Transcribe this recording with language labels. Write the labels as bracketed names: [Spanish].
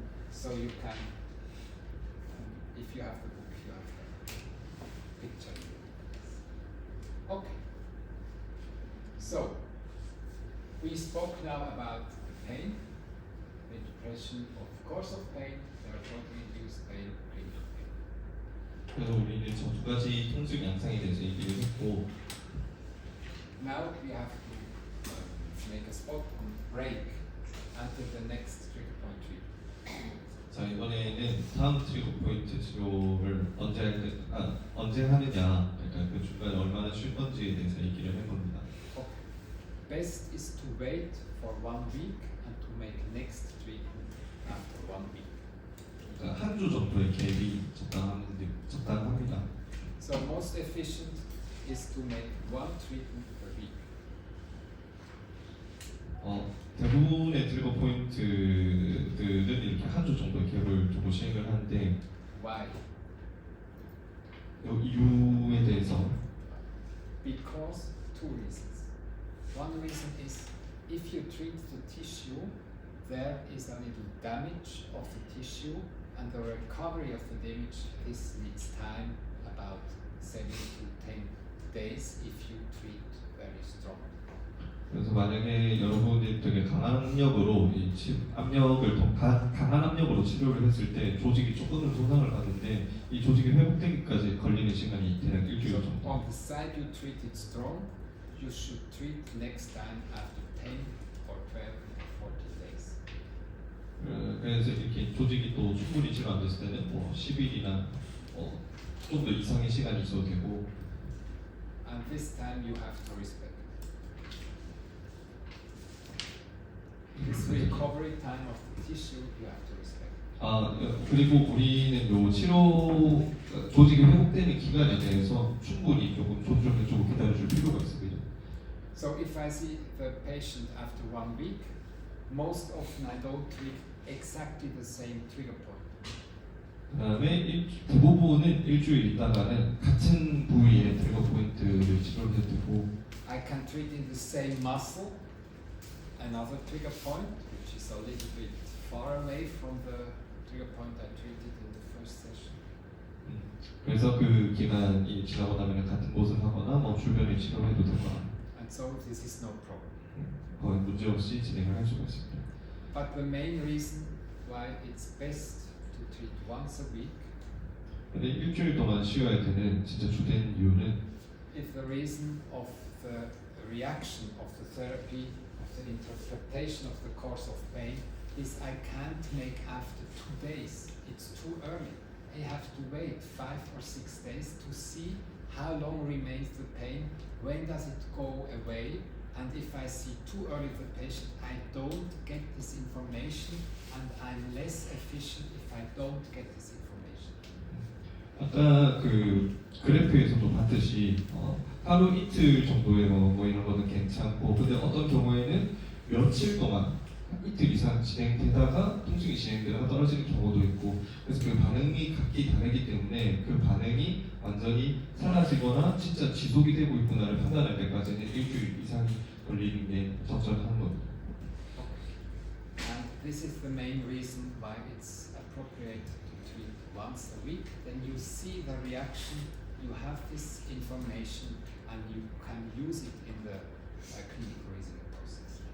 [English] So you can, if you have the book, you have the picture. Okay. So we spoke now about pain, the depression of course of pain, therapeutic-induced pain, clinical pain. [Korean] 그래서 우리는 저 두 가지 통증 양상에 대해서 얘기를 했고 [English] Now we have to make a spot on break until the next trigger point treatment. [Korean] 자 이번에는 다음 트리거 포인트 치료를 언제 하느냐 그러니까 그 중간에 얼마나 쉴 건지에 대해서 얘기를 해봅니다. [English] Okay. Best is to wait for 1 week and to make next treatment after 1 week. [Korean] 그러니까 한 주 정도의 갭이 적당합니다. [English] So most efficient is to make 1 treatment per week. [Korean] 대부분의 트리거 포인트들은 이렇게 한 주 정도의 갭을 두고 시행을 하는데 [English] Why? [Korean] 이 이유에 대해서 [English] Because 2 reasons. One reason is if you treat the tissue, there is a little damage of the tissue, and the recovery of the damage this needs time, about 7 to 10 days if you treat very strong. [Korean] 그래서 만약에 여러분이 되게 강한 압력으로 강한 압력으로 치료를 했을 때 조직이 조금은 손상을 받는데 이 조직이 회복되기까지 걸리는 시간이 대략 일주일 [English] So [Korean] 정도. [English] on the side you treat it strong, you should treat next time after 10 or 12 or 14 days. [Korean] 그래서 이렇게 조직이 또 충분히 치료 안 됐을 때는 뭐 10일이나 좀 더 이상의 시간이 있어도 되고. [English] And this time you have to respect. This recovery time of the tissue you have to respect. [Korean] 그리고 우리는 요 치료 조직이 회복되는 기간에 대해서 충분히 조금 존중해주고 기다려줄 필요가 있습니다. [English] So if I see the patient after 1 week, most often I don't treat exactly the same trigger point. [Korean] 그다음에 대부분은 일주일 있다가는 같은 부위의 트리거 포인트를 치료를 해두고 [English] I can treat in the same muscle another trigger point, which is a little bit far away from the trigger point I treated in the first session. [Korean] 그래서 그 기간이 지나고 나면 같은 곳을 하거나 뭐 주변에 치료를 해도 되거나 [English] And so this is no problem. [Korean] 거의 문제없이 진행을 할 수가 있습니다. [English] But the main reason why it's best to treat once a week [Korean] 근데 일주일 동안 쉬어야 되는 진짜 주된 이유는 [English] is the reason of the reaction of the therapy, of the interpretation of the course of pain, is I can't make after 2 days. It's too early. I have to wait 5 or 6 days to see how long remains the pain, when does it go away, and if I see too early the patient, I don't get this information, and I'm less efficient if I don't get this information. [Korean] 아까 그 그래프에서도 봤듯이 하루 이틀 정도의 뭐 이런 거는 괜찮고 근데 어떤 경우에는 며칠 동안 이틀 이상 진행되다가 통증이 진행되다가 떨어지는 경우도 있고 그래서 그 반응이 각기 다르기 때문에 그 반응이 완전히 사라지거나 진짜 지속이 되고 있구나를 판단할 때까지는 일주일 이상이 걸리는 게 적절한 겁니다. [English] And this is the main reason why it's appropriate to treat once a week, then you see the reaction, you have this information, and you can use it in the clinical reasoning process.